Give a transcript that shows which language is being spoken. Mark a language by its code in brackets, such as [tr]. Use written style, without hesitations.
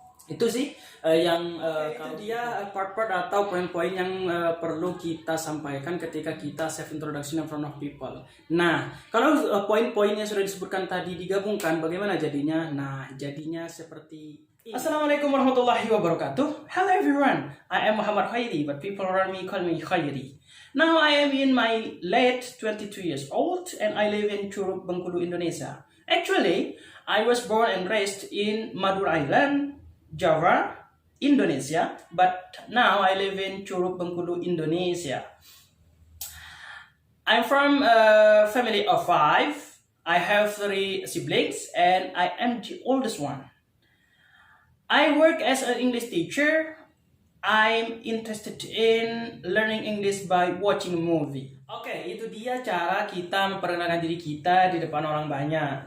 [id] Itu sih itu dia part-part atau poin-poin yang perlu kita sampaikan ketika kita [en] self introduction in front of people. [id] Nah, kalau poin-poin yang sudah disebutkan tadi digabungkan, bagaimana jadinya? Nah, jadinya seperti ini. [ar] Assalamualaikum warahmatullahi wabarakatuh. [en] Hello everyone, I am Muhammad Khairi, but people around me call me Khairi. Now I am in my late 22 years old and I live in Curug, Bengkulu, Indonesia. Actually, I was born and raised in Madura Island, Java, Indonesia, but now I live in Curug, Bengkulu, Indonesia. I'm from a family of 5. I have 3 siblings and I am the oldest one. I work as an English teacher. I'm interested in learning English by watching a movie. [id] Oke, itu dia cara kita memperkenalkan diri kita di depan orang banyak.